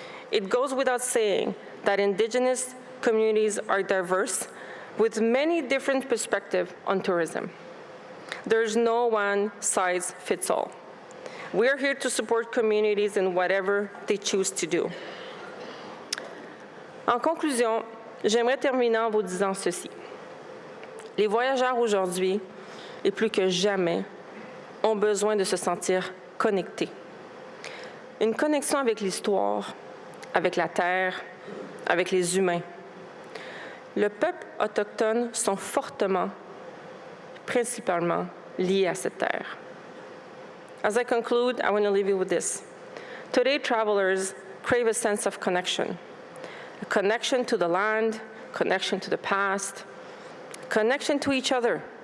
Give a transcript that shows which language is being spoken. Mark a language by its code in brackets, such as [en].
[en] It goes without saying that Indigenous communities are diverse with many different perspectives on tourism. There's no one size fits all. We're here to support communities in whatever they choose to do. [fr] En conclusion, j'aimerais terminer en vous disant ceci. Les voyageurs aujourd'hui, et plus que jamais, ont besoin de se sentir connectés. Une connexion avec l'histoire, avec la terre, avec les humains. Le peuple autochtone sont fortement, principalement, liés à cette terre. [en] As I conclude, I want to leave you with this. Today, travelers crave a sense of connection. A connection to the land, connection to the past, connection to each other.